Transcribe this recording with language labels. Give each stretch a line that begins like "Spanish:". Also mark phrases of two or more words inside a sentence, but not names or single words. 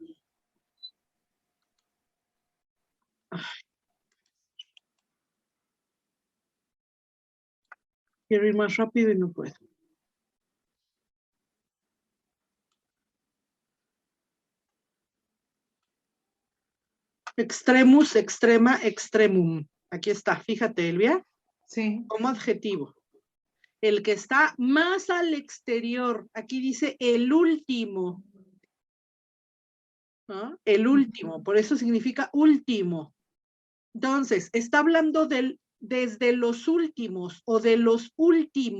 Spanish: Quiero ir más rápido y no puedo.
Latin: Extremus, extrema, extremum.
Spanish: Aquí está, fíjate, Elvia. Sí. Como adjetivo. El que está más al exterior. Aquí dice el último. ¿No? El último, por eso significa último. Entonces, está hablando desde los últimos o de los últimos.